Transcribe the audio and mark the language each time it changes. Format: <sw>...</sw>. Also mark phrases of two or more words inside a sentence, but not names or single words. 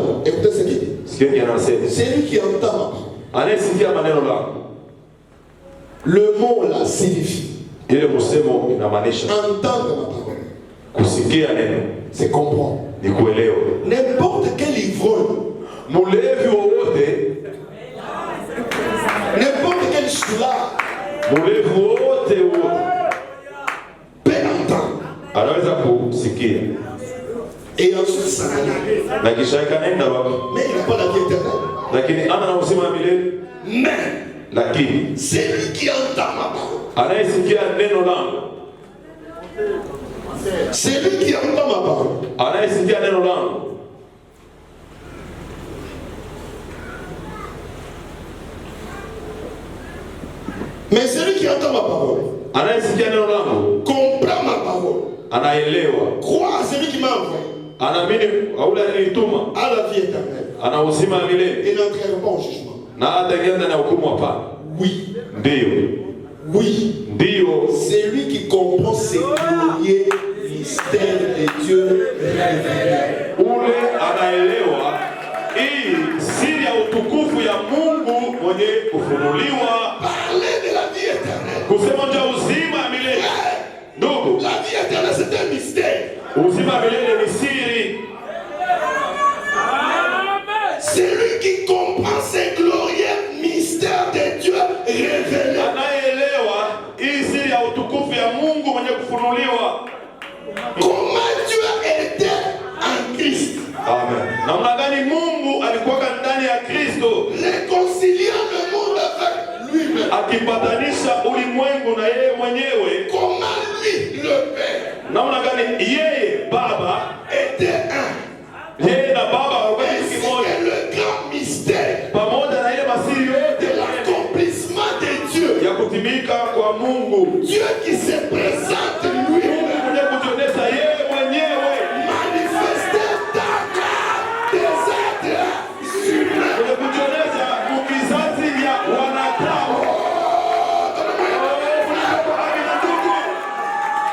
<fr>Écoutez ce qu'il dit.</fr> <sw>Sikieni anasema.</sw> <fr>C'est lui qui entend ma parole.</fr> <sw>Anayesikia maneno langu.</sw> <fr>Le mot là signifie</fr> <sw>Ile msemo inamaanisha</sw> <fr>entendre ma parole.</fr> <sw>kusikia neno</sw> <fr>C'est comprendre.</fr> <sw>ni kuelewa.</sw> <fr>N'importe quel ivrogne,</fr> <sw>Mulevi wowote,</sw> <fr>n'importe quel soulard</fr> <sw>mulevi wowote</sw> <fr>peut entendre.</fr> <sw>anaweza kusikia</sw> <fr>Et ensuite s'en aller.</fr> <sw>na kisha ikaenda wapi,</sw> <fr>Mais il n'a pas la vie éternelle.</fr> <sw>lakini ana na uzima wa milele.</sw> <fr>Mais</fr> <sw>Lakini</sw> <fr>c'est lui qui entend ma parole.</fr> <sw>anayesikia neno langu,</sw> <fr>C'est lui qui entend ma parole.</fr> <sw>anayesikia neno langu,</sw> <fr>Mais celui qui entend ma parole</fr> <sw>anayesikia neno langu</sw> <fr>comprend ma parole.</fr> <sw>anaelewa,</sw> <fr>Croit à celui qui m'a envoyé</fr> <sw>anaamini aule aliyetuma,</sw> <fr>à la vie éternelle</fr> <sw>ana uzima wa milele</sw> <fr>et n'entrera pas au jugement.</fr> <sw>na hataingia ndani ya hukumu. Hapana,</sw> <fr>Oui,</fr> <sw>ndiyo,</sw> <fr>oui.</fr> <sw>ndiyo.</sw> <fr>C'est lui qui comprend ces glorieux mystères de Dieu révélés.</fr> <sw>Ule anaelewa hii siri ya utukufu ya Mungu mwenye kufunuliwa,</sw> <fr>Parler de la vie éternelle.</fr> <sw>kusema juu ya uzima wa milele. Ndugu,</sw> <fr>La vie éternelle, c'est un mystère.</fr> <sw>uzima wa milele ni siri.</sw> <fr>C'est lui qui comprend ces glorieux mystères de Dieu révélés.</fr> <sw>Anayeelewa hii siri ya utukufu ya Mungu mwenye kufunuliwa.</sw> <fr>Comment Dieu était en Christ, Amen.</fr> <sw>Namna gani Mungu alikuwa ndani ya Kristo</sw> <fr>réconciliant le monde avec lui-même.</fr> <sw>akipatanisha ulimwengu na yeye mwenyewe.</sw> <fr>Comment lui, le Père,</fr> <sw>Namna gani yeye Baba,</sw> <fr>était un.</fr> <sw>yeye na Baba walikuwa kitu</sw> <fr>Ainsi</fr> <sw>kimoja,</sw> <fr>que le grand mystère</fr> <sw>pamoja na ile masiri</sw> <fr>de</fr> <sw>yote</sw> <fr>l'accomplissement de Dieu.</fr> <sw>ya kutimika kwa Mungu.</sw> <fr>Dieu qui se présente</fr> <sw>Mungu</sw> <fr>lui-même,</fr> <sw>mwenye kujionyesha yeye mwenyewe,</sw> <fr>manifesté dans des êtres humains.</fr> <sw>mwenye kujionyesha mukizazi ya wanadamu.</sw>